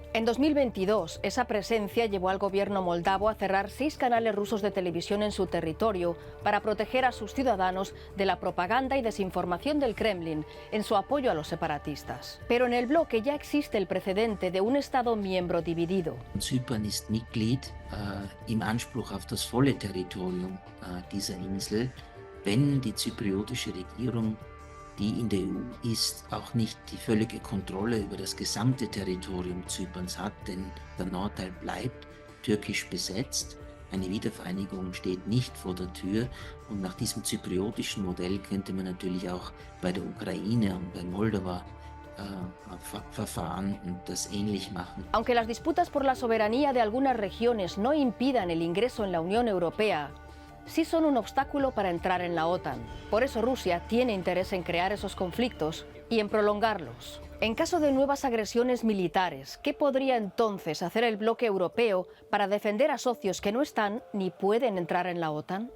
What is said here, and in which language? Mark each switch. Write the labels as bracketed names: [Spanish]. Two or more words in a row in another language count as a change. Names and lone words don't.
[Spanish] En 2022, esa presencia llevó al gobierno moldavo a cerrar 6 canales rusos de televisión en su territorio para proteger a sus ciudadanos de la propaganda y desinformación del Kremlin en su apoyo a los separatistas. Pero en el bloque ya existe el precedente de un Estado miembro dividido. [German] Zypern ist Mitglied im Anspruch auf das volle Territorium dieser Insel, wenn die zypriotische Regierung, die in der EU ist, auch nicht die völlige Kontrolle über das gesamte Territorium Zyperns hat, denn der Nordteil bleibt türkisch besetzt. Eine Wiedervereinigung steht nicht vor der Tür, und nach diesem zypriotischen Modell könnte man natürlich auch bei der Ukraine und bei Moldau Verfahren und das ähnlich machen. [Spanish] Aunque las disputas por la soberanía de algunas regiones no impidan el ingreso en la Unión Europea, sí son un obstáculo para entrar en la OTAN. Por eso Rusia tiene interés en crear esos conflictos y en prolongarlos. En caso de nuevas agresiones militares, ¿qué podría entonces hacer el bloque europeo para defender a socios que no están ni pueden entrar en la OTAN?